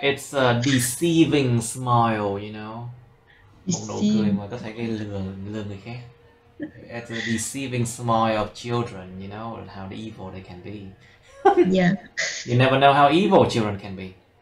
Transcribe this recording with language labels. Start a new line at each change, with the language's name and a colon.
English: It's a deceiving smile, you know.
Vietnamese: Một nụ cười mà có thể gây lừa người khác.
English: It's a deceiving smile of children, you know, and how evil they can be. Yeah. You never know how evil children can be.